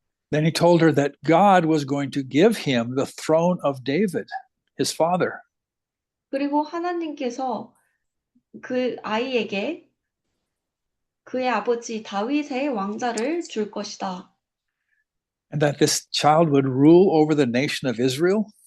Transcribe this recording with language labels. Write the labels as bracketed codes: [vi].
[en] Then he told her that God was going to give him the throne of David, his father. [ko] 그리고 하나님께서 그 아이에게 그의 아버지 다윗의 왕자를 줄 것이다. [en] And that this child would rule over the nation of Israel.